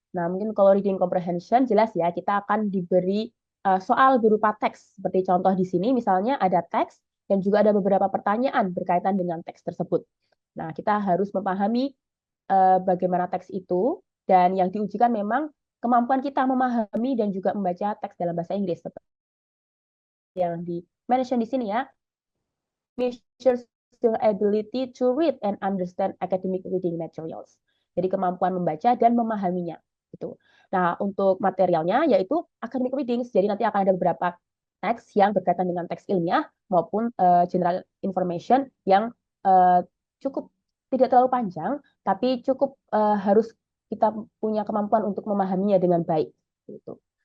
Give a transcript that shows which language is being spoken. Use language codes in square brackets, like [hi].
[id] Nah, mungkin kalau reading comprehension jelas ya, kita akan diberi soal berupa teks. Seperti contoh di sini, misalnya ada teks dan juga ada beberapa pertanyaan berkaitan dengan teks tersebut. Nah, kita harus memahami bagaimana teks itu, dan yang diujikan memang kemampuan kita memahami dan juga membaca teks dalam bahasa Inggris. Seperti yang di-mention di sini ya, [en] measures your ability to read and understand academic reading materials. [id] Jadi kemampuan membaca dan memahaminya. Gitu. Nah, untuk materialnya yaitu academic readings. Jadi nanti akan ada beberapa teks yang berkaitan dengan teks ilmiah maupun general information yang cukup tidak terlalu panjang, tapi cukup harus kita punya kemampuan untuk memahaminya dengan baik. Gitu.